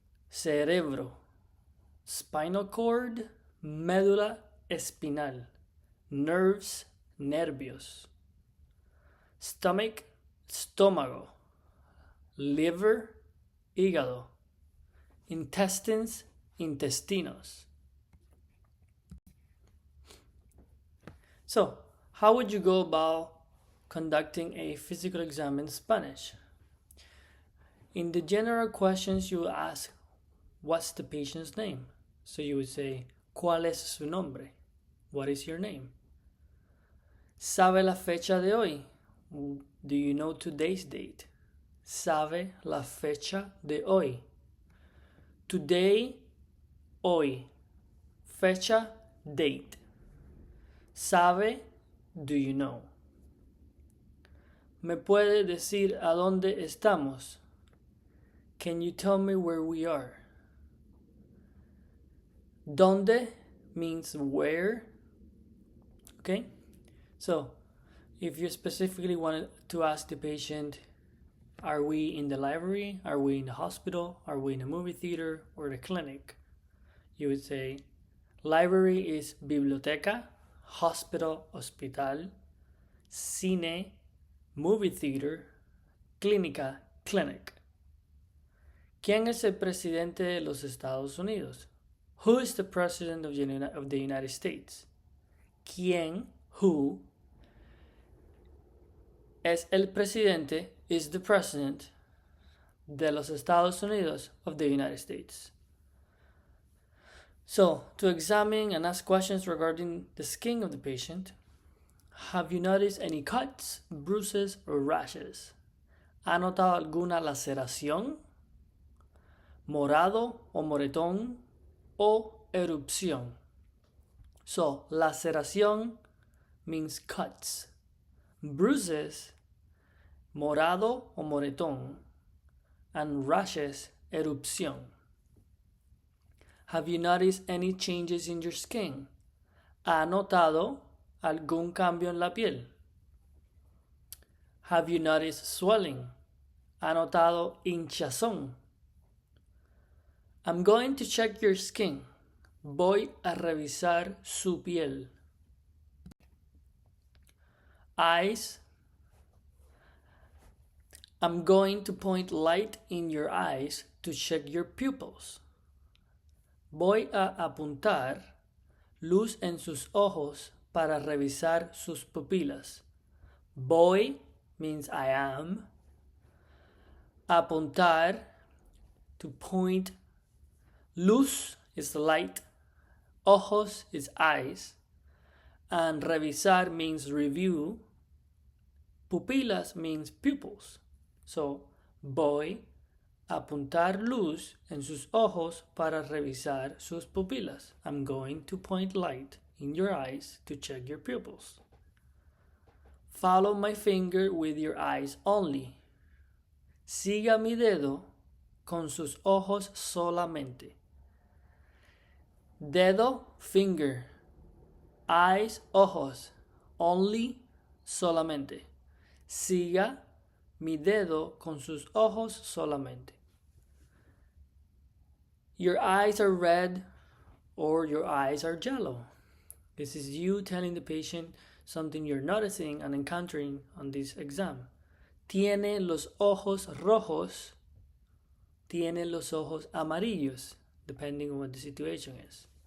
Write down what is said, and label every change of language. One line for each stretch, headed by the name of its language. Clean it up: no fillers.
Spanish: cerebro,
English: spinal cord,
Spanish: médula espinal, nerves, nervios, stomach, estómago, liver, hígado, intestines, intestinos.
English: So, how would you go about conducting a physical exam in Spanish? In the general questions, you ask, what's the patient's name? So you would say,
Spanish: ¿cuál es su nombre?
English: What is your name?
Spanish: ¿Sabe la fecha de hoy?
English: Do you know today's date?
Spanish: ¿Sabe la fecha de hoy?
English: Today, hoy. Fecha, date. ¿Sabe? Do you know?
Spanish: ¿Me puede decir a dónde estamos?
English: Can you tell me where we are? ¿Dónde means where? Okay? So, if you specifically wanted to ask the patient, are we in the library? Are we in the hospital? Are we in a movie theater or the clinic? You would say, library is biblioteca, hospital, hospital, cine, movie theater, clínica, clinic.
Spanish: ¿Quién es el presidente de los Estados Unidos?
English: Who is the president of the United States?
Spanish: ¿Quién, who, es el presidente,
English: is the president
Spanish: de los Estados Unidos
English: of the United States. So, to examine and ask questions regarding the skin of the patient, have you noticed any cuts, bruises, or rashes?
Spanish: ¿Ha notado alguna laceración, morado o moretón, o erupción?
English: So, laceración means cuts.
Spanish: Bruises, morado o moretón,
English: and rashes,
Spanish: erupción.
English: Have you noticed any changes in your skin?
Spanish: ¿Ha notado algún cambio en la piel?
English: Have you noticed swelling?
Spanish: ¿Ha notado hinchazón?
English: I'm going to check your skin.
Spanish: Voy a revisar su piel.
English: Eyes. I'm going to point light in your eyes to check your pupils.
Spanish: Voy a apuntar luz en sus ojos para revisar sus pupilas.
English: Voy means I am. Apuntar, to point. Luz is light. Ojos is eyes. And revisar means review. Pupilas means pupils.
Spanish: So, voy a apuntar luz en sus ojos para revisar sus pupilas.
English: I'm going to point light in your eyes to check your pupils. Follow my finger with your eyes only.
Spanish: Siga mi dedo con sus ojos solamente.
English: Dedo, finger. Eyes, ojos.
Spanish: Only, solamente. Siga mi dedo con sus ojos solamente.
English: Your eyes are red or your eyes are yellow. This is you telling the patient something you're noticing and encountering on this exam.
Spanish: Tiene los ojos rojos. Tiene los ojos amarillos,
English: depending on what the situation is.